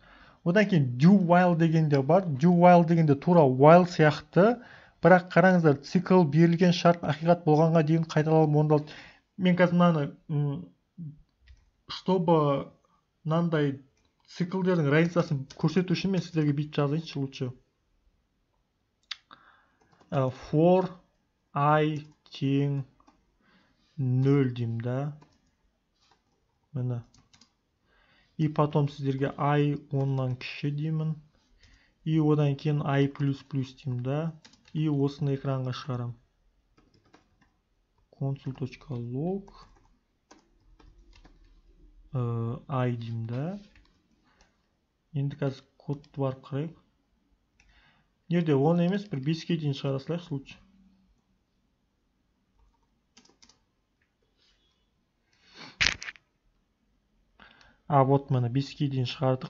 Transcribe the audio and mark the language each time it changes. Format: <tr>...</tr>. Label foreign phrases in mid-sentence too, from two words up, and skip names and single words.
<kk>Одан кейін</kk> <en>do while</en> <kk>дегенде бар.</kk> <en>Do while</en> <kk>дегенде тура while сияқты, бірақ қараңыздар, цикл берілген шарт ақиқат болғанға дейін қайталанып орындалады. Мен қазір мынаны чтобы мынандай циклдердің разницасын көрсету үшін мен сіздерге бүйтіп жазайыншы лучше.</kk> <en>For i</en> <kk>тең 0 деймін да. Міне.</kk> <ru>И потом</ru> <kk>сіздерге i 10-нан кіші деймін. И одан кейін i++ деймін да. И осыны экранға шығарам. console.log i деймін да. Енді қазір кодты барып қарайық. Неде 10 емес, бір 5-ке дейін шығара салайық лучше. Вот міне 5-ке дейін шығардық.</kk>